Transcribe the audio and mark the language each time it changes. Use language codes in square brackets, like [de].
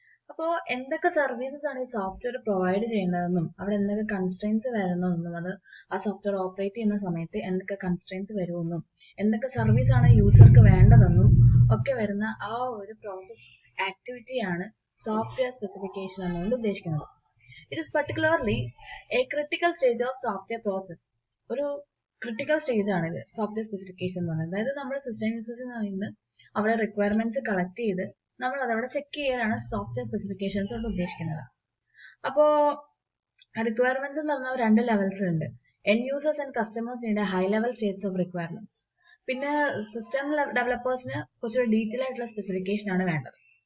[ml] അപ്പോൾ എന്തൊക്കെ സർവീസസ് ആണ് ഈ സോഫ്റ്റ്വെയർ പ്രൊവൈഡ് ചെയ്യുന്നതെന്നും അവിടെ എന്തൊക്കെ കൺസ്ട്രെയിൻസ് വരുന്നതെന്നും അത് ആ സോഫ്റ്റ്വെയർ ഓപ്പറേറ്റ് ചെയ്യുന്ന സമയത്ത് എന്തൊക്കെ കൺസ്ട്രെയിൻസ് വരുമെന്നും എന്തൊക്കെ സർവീസ് ആണ് യൂസർക്ക് വേണ്ടതെന്നും ഒക്കെ വരുന്ന ആ ഒരു പ്രോസസ് ആക്ടിവിറ്റിയാണ് സോഫ്റ്റ്വെയർ സ്പെസിഫിക്കേഷൻ എന്നുകൊണ്ട് ഉദ്ദേശിക്കുന്നത്. [en] It is particularly a critical stage of software process. [ml] ഒരു ക്രിട്ടിക്കൽ സ്റ്റേജ് ആണ് ഇത് സോഫ്റ്റ്വെയർ സ്പെസിഫിക്കേഷൻ എന്ന് പറയുന്നത്. അതായത് നമ്മൾ സിസ്റ്റം യൂസേഴ്സിൽ നിന്ന് അവിടെ റിക്വയർമെന്റ്സ് കളക്ട് ചെയ്ത് നമ്മൾ അതവിടെ ചെക്ക് ചെയ്യാനാണ് സോഫ്റ്റ്വെയർ സ്പെസിഫിക്കേഷൻസ് കൊണ്ട് ഉദ്ദേശിക്കുന്നത്. അപ്പോ റിക്വയർമെന്റ്സ് എന്ന് പറഞ്ഞാൽ 2 ലെവൽസ് ഉണ്ട്. [en] End users and customers need high level states of requirements. [ml] പിന്നെ സിസ്റ്റം ഡെവലപ്പേഴ്സിന് കുറച്ചുകൂടി ഡീറ്റെയിൽ ആയിട്ടുള്ള സ്പെസിഫിക്കേഷൻ ആണ് വേണ്ടത്.